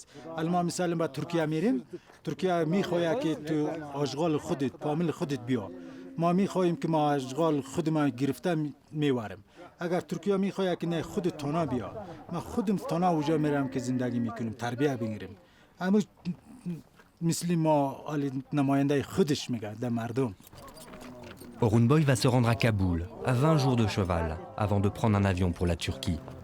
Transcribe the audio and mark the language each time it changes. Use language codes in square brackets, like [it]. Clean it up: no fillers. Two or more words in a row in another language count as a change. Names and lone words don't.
[fa] الان ما مثلا با ترکیه میریم، ترکیه میخواد که تو اشغال خودت کامل خودت بیا. ما میخوایم که ما اشغال خودمان گرفته میواریم. اگر ترکیه میخواد که نه خودت تنها بیا، ما خودم تنها اونجا میرم که زندگی میکنیم، تربیت بگیریم. اما مثل ما نماینده خودش میگه در مردم. [fr] Orhun Boy va se rendre à Kaboul, à 20 jours de cheval, avant de prendre un avion pour la Turquie.